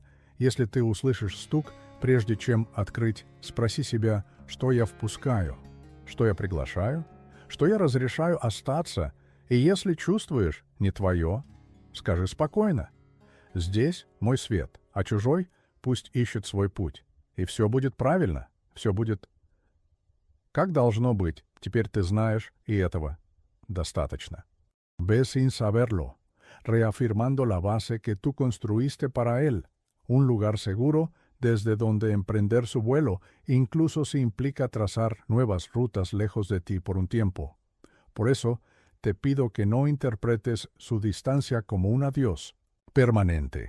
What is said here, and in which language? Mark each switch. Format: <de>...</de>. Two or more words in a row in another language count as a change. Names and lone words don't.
<ru>Если ты услышишь стук, прежде чем открыть, спроси себя, что я впускаю, что я приглашаю, что я разрешаю остаться, и если чувствуешь не твое, скажи спокойно. Здесь мой свет, а чужой пусть ищет свой путь, и все будет правильно, все будет как должно быть. Теперь ты знаешь, и этого достаточно.</ru> <es>Ve sin saberlo, reafirmando la base que tú construiste para él, un lugar seguro desde donde emprender su vuelo, incluso si implica trazar nuevas rutas lejos de ti por un tiempo. Por eso, te pido que no interpretes su distancia como un adiós permanente.</es>